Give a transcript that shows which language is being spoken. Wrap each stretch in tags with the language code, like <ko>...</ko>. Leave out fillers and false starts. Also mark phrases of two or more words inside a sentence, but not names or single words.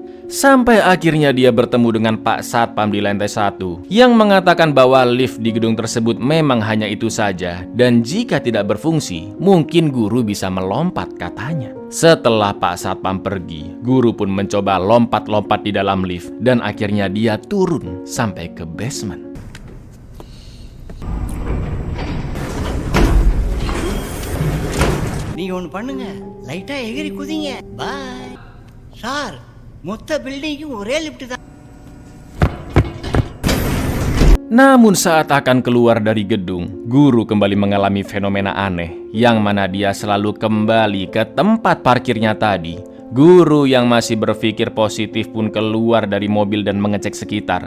<id>Sampai akhirnya dia bertemu dengan Pak Satpam di lantai 1 yang mengatakan bahwa lift di gedung tersebut memang hanya itu saja, dan jika tidak berfungsi, mungkin guru bisa melompat katanya. Setelah Pak Satpam pergi, guru pun mencoba lompat-lompat di dalam lift dan akhirnya dia turun sampai ke basement.</id> <ta>நீங்க ஒன்று பண்ணுங்க, லைட்டா எகிரி குதிங்க. பாய் சார், மொத்த பில்டிங்கும் ஒரே லிஃப்ட் தான்.</ta> <id>Namun saat akan keluar dari gedung, guru kembali mengalami fenomena aneh, yang mana dia selalu kembali ke tempat parkirnya tadi. Guru yang masih berpikir positif pun keluar dari mobil dan mengecek sekitar.</id>